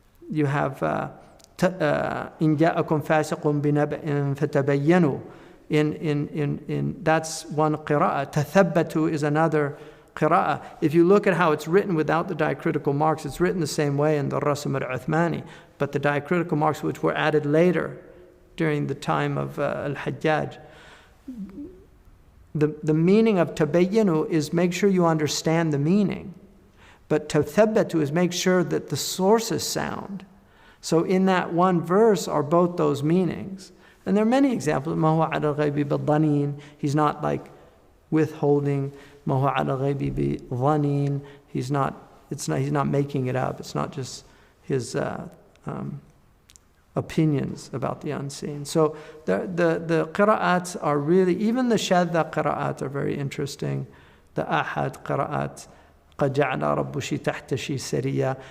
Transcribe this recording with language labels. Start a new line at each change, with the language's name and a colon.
English: You have
Arabic: إِن جَاءَكُمْ فَاسِقٌ بِنَبَإٍ فَتَبَيَّنُوا.
English: In that's one qira'ah.
Arabic: تَثَبَّتُوا
English: is another qira'ah. If you look at how it's written without the diacritical marks, it's written the same way in the Rasm al-Uthmani, but the diacritical marks, which were added later during the time of al-Hajjaj, the meaning of tabayyanu is make sure you understand the meaning. But tathabbatu is make sure that the source is sound. So in that one verse are both those meanings. And there are many examples.
Arabic: مَا هُوَ عَلَى الْغَيْبِ بِالظَّنِينَ.
English: He's not like withholding.
Arabic: مَا هُوَ عَلَى الْغَيْبِ بِظَنِينَ.
English: He's not making it up. It's not just his opinions about the unseen. So the qira'ats are really, even the shadda qira'at are very interesting. The ahad qira'at,
Arabic: قَدْ جَعْلَ رَبُّشِ تَحْتَشِ سَرِيًّا.